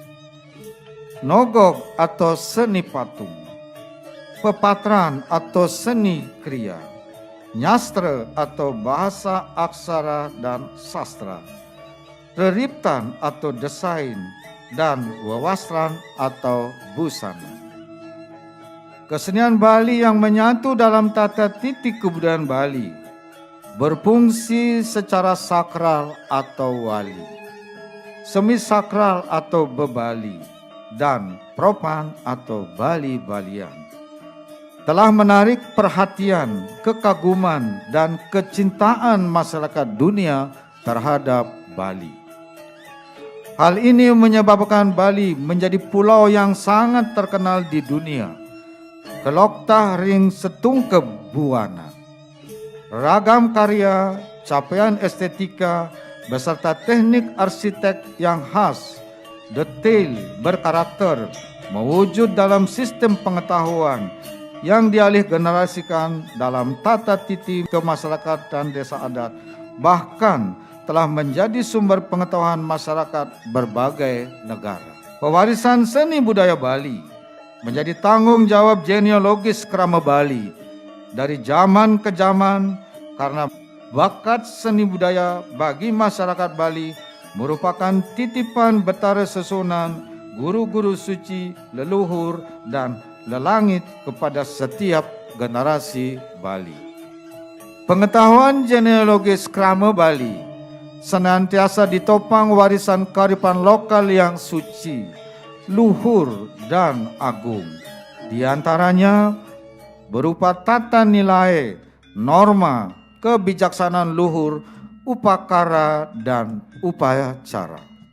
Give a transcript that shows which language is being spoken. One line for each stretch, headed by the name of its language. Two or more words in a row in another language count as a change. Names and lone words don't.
Indonesian: nogok atau seni patung, pepatran atau seni kriya, nyastra atau bahasa aksara dan sastra, reriptan atau desain, dan wewasran atau busana. Kesenian Bali yang menyatu dalam tata titik kebudayaan Bali berfungsi secara sakral atau wali, semi sakral atau bebali, dan profan atau bali-balian, telah menarik perhatian, kekaguman, dan kecintaan masyarakat dunia terhadap Bali. Hal ini menyebabkan Bali menjadi pulau yang sangat terkenal di dunia.
Balinese: Keloktah ring setungkep buana.
Indonesian: Ragam karya, capaian estetika, beserta teknik arsitek yang khas, detail, berkarakter, mewujud dalam sistem pengetahuan yang dialih generasikan dalam tata titi kemasyarakatan desa adat, bahkan telah menjadi sumber pengetahuan masyarakat berbagai negara. Pewarisan seni budaya Bali menjadi tanggung jawab genealogis krama Bali dari zaman ke zaman, karena bakat seni budaya bagi masyarakat Bali merupakan titipan Betara Sesonan, guru-guru suci, leluhur, dan lelangit kepada setiap generasi Bali. Pengetahuan genealogis krama Bali senantiasa ditopang warisan kearifan lokal yang suci, luhur, dan agung. Di antaranya berupa tata nilai, norma, kebijaksanaan luhur, upakara, dan upacara.